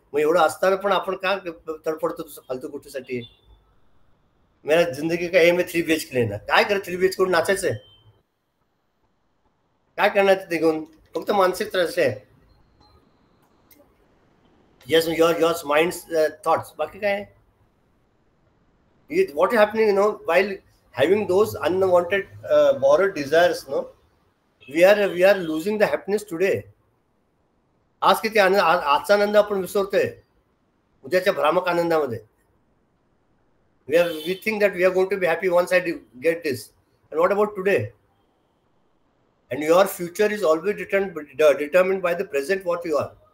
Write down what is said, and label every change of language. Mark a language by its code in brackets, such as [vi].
[mr] मग एवढं असताना पण आपण का तडफडतो फालतू गोष्टीसाठी. [hi] मेरा जिंदगी का [mr] एम आहे 3 BHK लेना. काय कर 3 BHK कडून नाचायचंय, काय करणार ते घेऊन? फक्त मानसिक त्रास आहे. [en] yes, your minds thoughts, [mr] बाकी काय. [en] What is happening, while having those unwanted borrowed desires, we are losing the happiness today. [mr] आज किती आनंद, आजचा आनंद आपण विसरतोय उद्याच्या भ्रामक आनंदामध्ये. [en] We think that we are going to be happy once I get this, and what about today? And your future is always determined by the present, what you are.